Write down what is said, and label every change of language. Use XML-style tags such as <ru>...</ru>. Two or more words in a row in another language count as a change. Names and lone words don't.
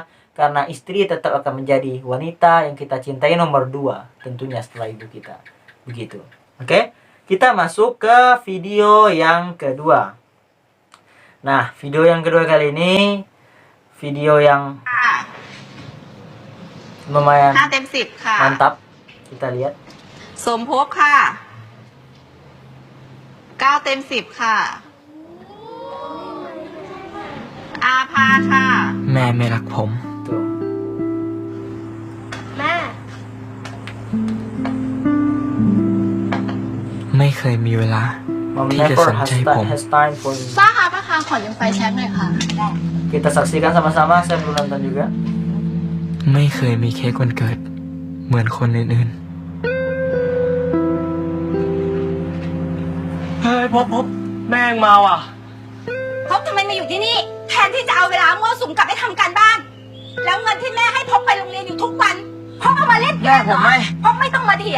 <id>Karena istri tetap akan menjadi wanita yang kita cintai nomor 2, tentunya setelah ibu kita. Begitu. Oke? Kita masuk ke video yang kedua. Nah, video yang kedua kali ini video yang lumayan</id> <th>5 เต็ม 10 ค่ะ</th> <id>mantap. Kita lihat.</id> <th>สมภพค่ะ 9 เต็ม 10 ค่ะ อาภาค่ะ แม่ไม่รักผม</th> <id>Tuh.</id> <th>แม่ ไม่เคยมีเวลา</th> <en>Mom</en> <th>ที่จะ</th> <en>never</en> <th>สนใจผม</th> <en>has time for me.</en> <th>ป้าคะป้าคะขอยืมไฟแช็กหน่อยค่ะ</th> <id>Kita saksikan sama-sama. Saya belum nonton juga.</id> <th>ไม่เคยมีเค้กวันเกิด เหมือนคนอื่นๆเฮ้ยพบแม่งมาว่ะ พบทำไมมาอยู่ที่นี่ แทนที่จะเอาเวลามั่วสุมกลับไปทำการบ้าน แล้วเงินที่แม่ให้พบไปโรงเรียนอยู่ทุกวันพบเอามาเล่นเกมเหรอพบไม่ต้องมาเถียง</th>